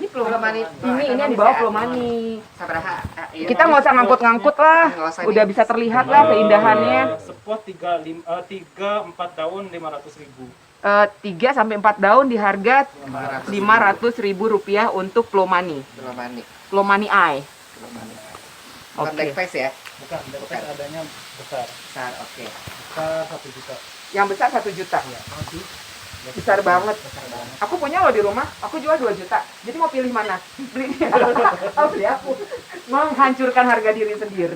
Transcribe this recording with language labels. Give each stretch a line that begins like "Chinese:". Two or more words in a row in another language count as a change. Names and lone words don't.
Indonesian: Plomani. Ini yang di bawah Plomani.
Sundanese: Sabaraha.
Indonesian: Kita nggak usah ngangkut-ngangkut lah. Nggak usah Udah nih. bisa terlihat lah keindahannya. Spot 3-4 daun 500.000. 3 sampai 4 daun di harga 500.000 rupiah untuk Plomani. Plomani. Plomani Eye. Plomani. Bukan Oke. black face ya? Bukan, Bukan. adanya besar. Besar, oke. Besar 1 juta. Yang besar 1 juta. Ya, Besar banget. Besar banget. Aku punya loh di rumah. Aku jual 2 juta. Jadi mau pilih mana? Beli dia. Oh, beli aku. Menghancurkan harga diri sendiri.